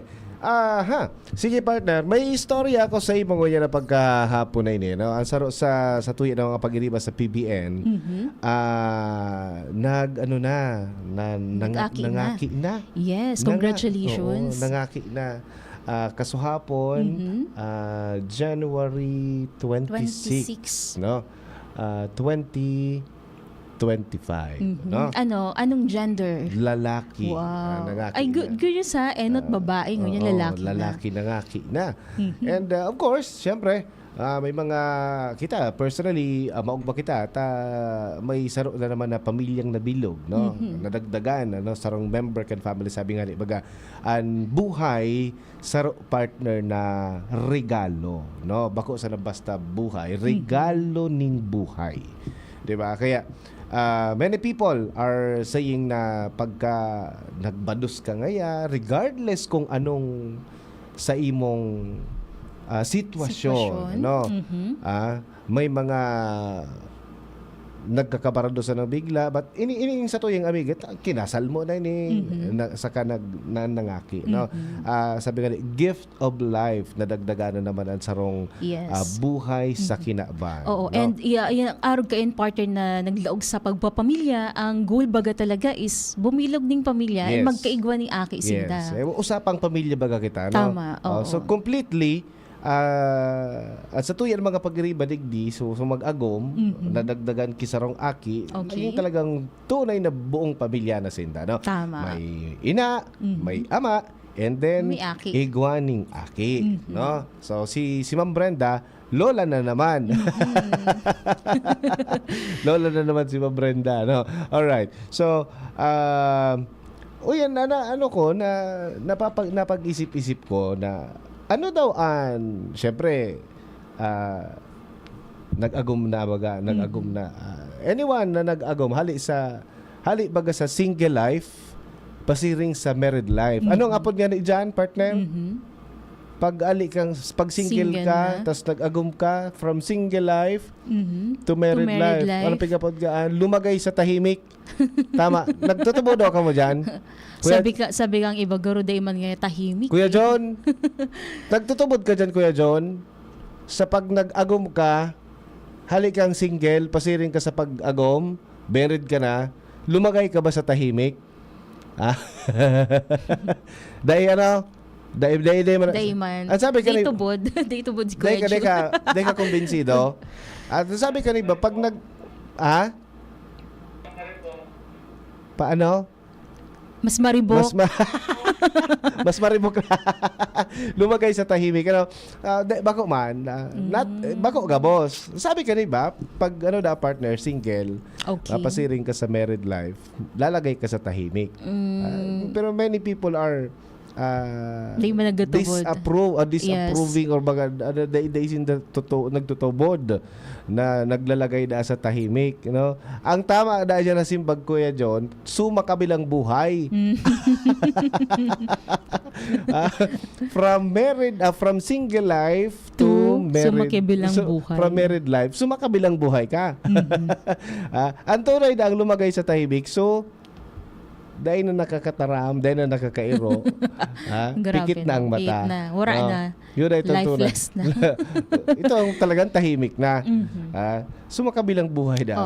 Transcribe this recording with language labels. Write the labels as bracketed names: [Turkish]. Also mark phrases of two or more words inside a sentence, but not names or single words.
[Bikol] Sige partner, may istorya ako sa imo ngayon na pagkahapon na ini, no? Ang saro sa tuyo na mga pag-iriba sa PBN. Nangaki na. [English] Yes, congratulations. [Bikol] Nangaki na. Kasuhapon, January 26, no? 2025, no? [Filipino] Anong gender? [Bikol] Lalaki. Wow. Nangaki Ay, na. good yun sa enot babae, ngunyan Oo, lalaki na. lalaki nangaki na. [English] And of course, [Bikol] syempre, may mga kita personally maugba kita may saro na naman na pamilyang nabilog, no? Nadagdagan sarong member kan family, sabi nga ni baga ang buhay saro partner na regalo, no? Bako sa na basta buhay, regalo ning buhay. 'Di ba? Kaya [English] many people are saying [Bikol] na pagka nagbados ka ngaya, regardless kung anong sa imong sitwasyon, no? May mga nagkakabarado sa nang bigla, but ini sa tuyang amig kinasal mo na ini saka nangaki, no? Sabi nga [English] gift of life [Bikol] na dagdagan na naman ang sarong Yes. buhay sa kinabang. Oo, no? [English] and yung [Bikol] arog ka in partner na naglaog sa pagpapamilya, ang goal baga talaga is bumilog ning pamilya Yes. and magkaigwa ni aki sinda. Yes. Usapang pamilya baga kita, no? Tama, oo. So completely at sa tuyan mga pagriba digdi so mag-agom nadagdagan kisarong aki, Okay. yung talagang tunay na buong pamilya na sinda, no? Tama. May ina, may ama, and then May aki. igwaning aki, no? So si Ma'am Brenda, lola na naman. Lola na naman si Ma'am Brenda, no? [English] All right. [Bikol] So yan napag-isip-isip ko na ano daw syempre nag-agom na baga, nag-agom na anyone na nag-agom hali baga sa [English] single life [Bikol] pasiring sa [English] married life. [Bikol] Ano nga pod nga ni diyan, partner? Pag single ka, na. [English] tas nag-agom ka from single life to married, married life. [Bikol] Ano pigapod gaan? [Filipino] Lumagay sa tahimik. [Bikol] Tama. Nagtutubo daw ka mo diyan? Sabi kang iba garo day man nga tahimik. Kuya John, nagtutubod ka dyan, Kuya John. [Filipino] Sa pag nag-agom [Bikol] ka, halik kang single, pasiring ka sa pag-agom, married ka na, [Filipino] lumagay ka ba sa tahimik? [Bikol] Dahil Dayman. At sabi ka Day tubod. Day tubod si Kuya Dahil John. ka kumbinsido. At sabi ka ba, pag paano? Mas maribok. Mas maribok na. [Filipino] Lumagay sa tahimik. [Bikol] Ano, bako man, bako gabos. Sabi ka ba, pag partner, single, Okay. pasiring ka sa [English] married life, [Filipino] lalagay ka sa tahimik. [English] Pero many people are [Bikol] Di man naggatubod. [English] disapproving or [Bikol] baga they nagtutubod na naglalagay da sa tahimik, ang tama da dyan na simbag Kuya John, [Filipino] sumakabilang buhay. [English] From single life to married, [Filipino] sumakabilang buhay. [English] from married life, [Filipino] sumakabilang buhay ka. [Bikol] Ang tunay na ang lumagay sa tahimik, so dahil na nakakataram, dahil na nakakairo, Grabe, pikit na ang mata. pikit na. Wala na. [Filipino] Yun ay [Bikol] Lifeless na. [Filipino] Ito ang talagang tahimik na. Sumakabilang buhay na.